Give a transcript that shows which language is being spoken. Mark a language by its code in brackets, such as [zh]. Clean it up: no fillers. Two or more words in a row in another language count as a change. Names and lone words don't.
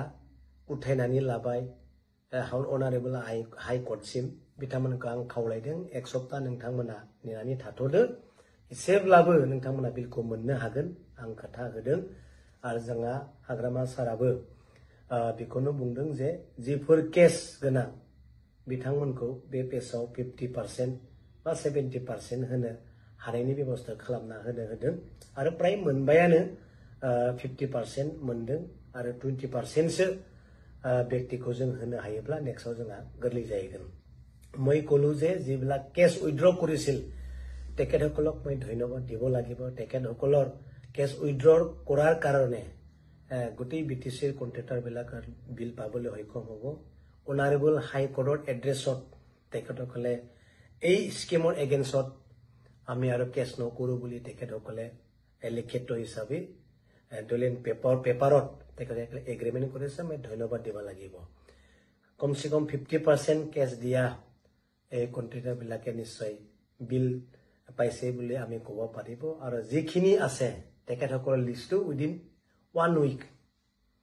[brx] उथायनानै लाबाय अनारेबल हाइकर्टसिम बिथांमोनखौ आं खावलायदों एक सप्ताह नोंथांमोना नेनानै थाथ'दो एसेब्लाबो नोंथांमोना बिलखौ मोननो हागोन आं खोथा होदों आरो जोंहा हाग्रामा साराबो बेखौनो बुंदों जे जिफोर केस गोनां बिथांमोनखौ बे पेजआव 50% बा 70% होनो हानायनि बेबस्था खालामना होदों आरो प्राय मोनबायानो 50% मोनदों आरो 20%सो व्यक्तिखौ जों होनो हायोब्ला नेक्स्टआव जोंहा गोरलै जाहैगोन [as] মই কলো যে যিবিলাক কেছ উইথড্ৰ কৰিছিল তেখেতসকলক মই ধন্যবাদ দিব লাগিব তেখেতসকলৰ কেছ উইথড্ৰ কৰাৰ কাৰণে গোটেই বিটিচিৰ কন্ট্ৰেক্টৰবিলাকৰ বিল পাবলৈ সক্ষম হ'ব অনাৰেবল হাইকোৰ্টৰ এড্ৰেছত তেখেতসকলে এই স্কিমৰ এগেইনষ্টত আমি আৰু কেছ নকৰো বুলি তেখেতসকলে লিখিত হিচাপে দলিল পেপাৰত তেখেতসকলে এগ্ৰিমেণ্ট কৰিছে মই ধন্যবাদ দিব লাগিব কমসে কম 50% কেছ দিয়া এই কন্ট্ৰেক্টৰবিলাকে নিশ্চয় বিল পাইছে বুলি আমি ক'ব পাৰিব আৰু যিখিনি আছে তেখেতসকলৰ লিষ্টটো [en] within 1 week